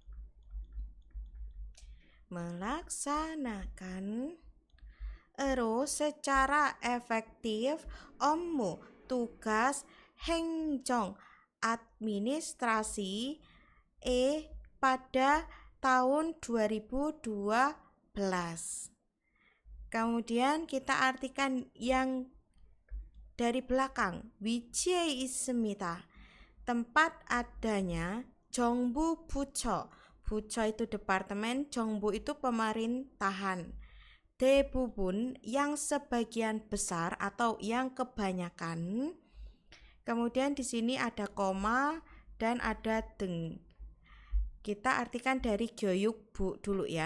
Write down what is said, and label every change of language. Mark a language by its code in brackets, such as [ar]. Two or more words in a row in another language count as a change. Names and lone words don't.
[id] Terus secara efektif 업무 tugas 행정 administrasi pada tahun 2012. Kemudian kita artikan yang dari belakang, [ko] 위치에 있습니다. [id] Tempat adanya [ko] 정부 부처. [id] 부처 itu departemen, 정부 itu pemerintahan. 대부분 yang sebagian besar atau yang kebanyakan. Kemudian di sini ada koma dan ada deng. Kita artikan dari 교육부 dulu ya.